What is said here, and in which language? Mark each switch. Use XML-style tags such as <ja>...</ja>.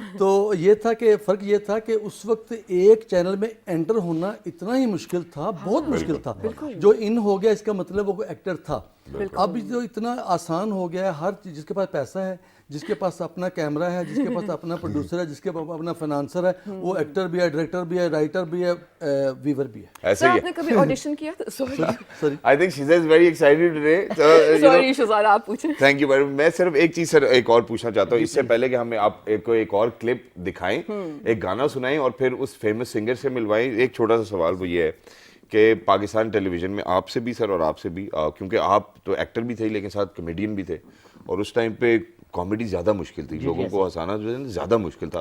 <ur>تو یہ تھا کہ فرق یہ تھا کہ اس وقت ایک چینل میں انٹر ہونا اتنا ہی مشکل تھا, بہت مشکل تھا. جو ان ہو گیا اس کا مطلب وہ ایکٹر تھا. اب جو اتنا آسان ہو گیا ہے, ہر چیز, جس کے پاس پیسہ ہے, جس کے پاس اپنا کیمرہ ہے, جس کے پاس اپنا پروڈیوسر ہے, جس کے پاس اپنا فائنانسر ہے, وہ ایکٹر بھی ہے, ڈائریکٹر بھی ہے, رائٹر بھی ہے, ویور بھی ہے. ایسے ہی آپ نے کبھی آڈیشن کیا تھا؟</ur> <en>Sorry, I think Shiza is very excited today.</en> <ur>Sorry Shahzad, آپ پوچھیں.</ur> <en>Thank you.</en> <ur>میں صرف ایک چیز سر ایک اور پوچھنا چاہتا ہوں اس سے پہلے کہ ہمیں آپ کو ایک اور کلپ دکھائیں, ایک گانا سنائیں اور پھر اس فیمس سنگر سے ملوائیں. ایک چھوٹا سا سوال وہ یہ ہے کہ پاکستان ٹیلی ویژن میں آپ سے بھی سر اور آپ سے بھی, کیونکہ آپ تو ایکٹر بھی تھے لیکن ساتھ کمیڈین بھی تھے, اور اس ٹائم پہ کامیڈی زیادہ مشکل تھی, لوگوں کو ہنسانا جو ہے زیادہ مشکل تھا.</ur>